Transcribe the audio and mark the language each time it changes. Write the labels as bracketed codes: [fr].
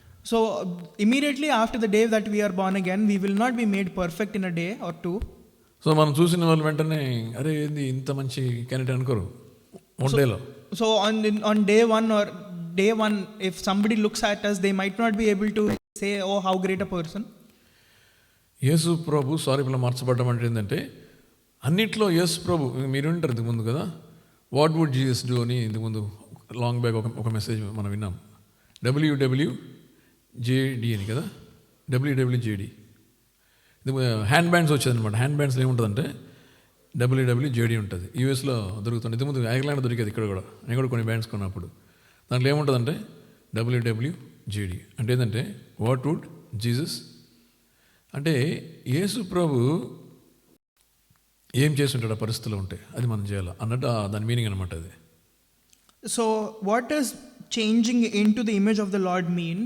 [en] So immediately after the day that we are born again, we will not be made perfect in a day or two. [te] So మనం చూసిన వాళ్ళు వెంటనే అరే ఏంది ఇంత మంచి క్యాండిడేట్ అనుకోరు వన్ డేలో. [en] So on day one, if somebody looks at us, they might not be able to say, oh, how great a person. [te] యేసు ప్రభు స్వరూపంలో మార్చబడ్డం అంటే ఏంటంటే అన్నిట్లో యేసు ప్రభు, మీరు వింటారు ఇంతకుముందు కదా, [en] what would Jesus do [te] అని ఇంతకుముందు లాంగ్ బ్యాక్ ఒక మెసేజ్ మనం విన్నాం. WWJD అని కదా, WWJD. Hand bands వచ్చేదనమాట. హ్యాండ్ బ్యాండ్స్లో ఏముంటుందంటే WWJD ఉంటుంది. యూఎస్లో దొరుకుతుంది. ఇంతకుముందు ఐర్లాండ్ దొరికేది, ఇక్కడ కూడా. నేను కూడా కొన్ని బ్యాండ్స్ కొన్నప్పుడు దాంట్లో ఏముంటుందంటే WWJD అంటే ఏంటంటే [en] what would Jesus, [te] అంటే యేసు ప్రభు ఏం చేస్తుంటాడు ఆ పరిస్థితుల్లో ఉంటే అది మనం చేయాలి అన్నట్టు దాని మీనింగ్ అనమాట అది. [en] So what does changing into the image of the Lord mean?